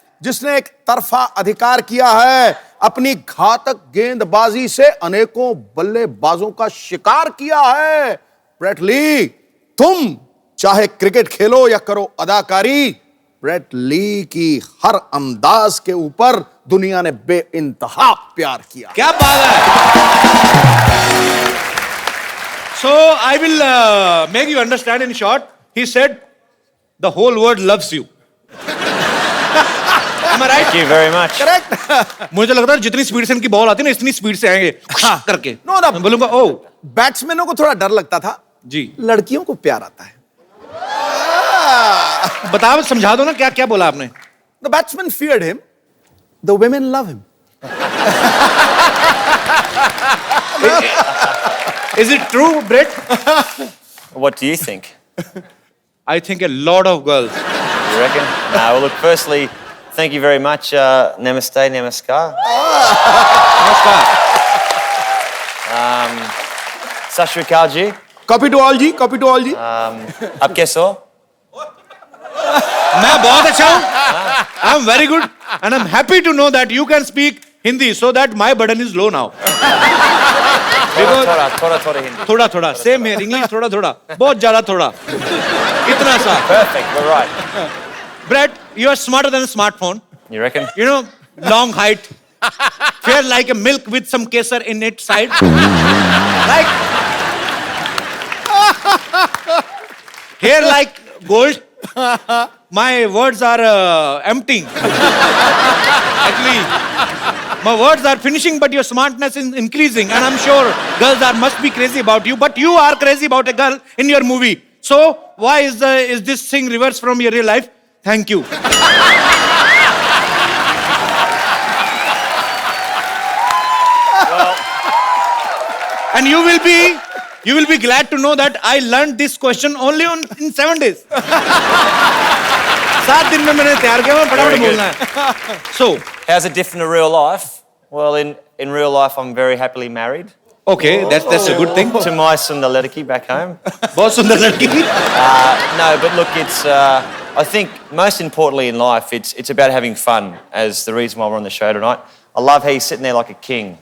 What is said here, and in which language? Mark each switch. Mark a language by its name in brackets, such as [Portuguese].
[Hindi] जिसने एक तरफा अधिकार किया है, अपनी घातक गेंदबाजी से अनेकों बल्लेबाजों का शिकार किया है। ब्रेट ली, तुम चाहे क्रिकेट खेलो या करो अदाकारी, ब्रेट ली की हर अंदाज के ऊपर दुनिया ने बेइंतहा प्यार किया। क्या बात है। [English] So I will make you understand in short. He said, the whole world loves you. Am I right? Thank you very much. Correct. [Hindi] मुझे लगता है जितनी स्पीड से इनकी बॉल आती है ना, इतनी स्पीड से आएंगे करके। नो ना, मैं बोलूंगा ओ बैट्समैनों को थोड़ा डर लगता था, जी। लड़कियों को प्यार आता है। बताओ, समझा दो ना, क्या क्या बोला आपने? [English] The batsman feared him. The women love him. Is it true, Brett? What do you think? I think a lot of girls. You reckon? No, well, look, firstly, thank you very much. [Hindi] Namaste, namaskar. नमस्कार। [Punjabi] Sat Shri Akal ji. [English] Copy to all जी, copy to all जी। [Hindi] Aap kaise ho? मैं बहुत अच्छा हूँ। [English] I'm very good and I'm happy to know that you can speak Hindi so that my burden is low now. [Hindi] Thoda Hindi. थोड़ा थोड़ा same है, English थोड़ा थोड़ा, बहुत ज्यादा थोड़ा, इतना सा। [English] Perfect, we're right. Brett, you are smarter than a smartphone. You reckon? You know, long height, fair like a milk with some kesar in its side. Like hair like gold. My words are emptying. Actually, my words are finishing, but your smartness is increasing, and I'm sure girls must be crazy about you. But you are crazy about a girl in your movie. So why is this thing reversed from your real life? Thank you. And you will be glad to know that I learned this question only in 7 days. [Hindi] 7 दिन में मैंने तैयार किया, मैं फटाफट बोलना है. [English] So, How's it different to real life? Well, in real life, I'm very happily married okay, that's a good thing. to my [Hindi] Sundar Ledaki [English] back home. [Hindi] बहुत सुंदर लड़की थी. [English] No, but look, it's. I think most importantly in life, it's about having fun. As the reason why we're on the show tonight, I love how he's sitting there like a king.